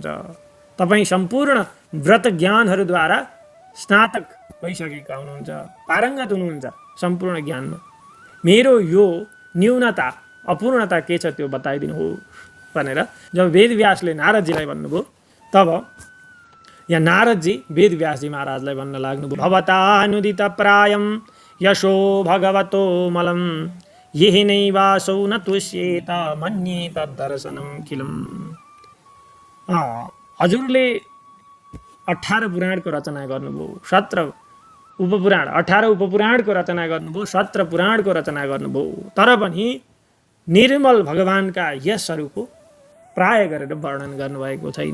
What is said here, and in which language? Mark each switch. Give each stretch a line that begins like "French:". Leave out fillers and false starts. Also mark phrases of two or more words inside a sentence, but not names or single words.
Nepali: तपाईँ सम्पूर्ण व्रत ज्ञानहरूद्वारा स्नातक भइसकेका हुनुहुन्छ, पारङ्गत हुनुहुन्छ सम्पूर्ण ज्ञानमा। मेरो यो न्यूनता अपूर्णता के छ त्यो बताइदिनुहोस् भनेर जब वेदव्यासले नारदजीलाई भन्नुभयो, तब यहाँ नारदजी वेदव्यासजी महाराजलाई भन्न लाग्नुभयो,
Sanskrit: भवतानुदित प्रायं यशो भगवतो मलं यही नैवासौ न तुष्येत मन्ये तद्दर्शनं किलम्।
Nepali: हजुरले 18 पुराणको रचना गर्नुभयो, 17 उपपुराण, 18 उपपुराणको रचना गर्नुभयो, 17 पुराणको रचना गर्नुभयो, तर पनि निर्मल भगवानका यशहरूको प्राय गरेर वर्णन गर्नुभएको छैन।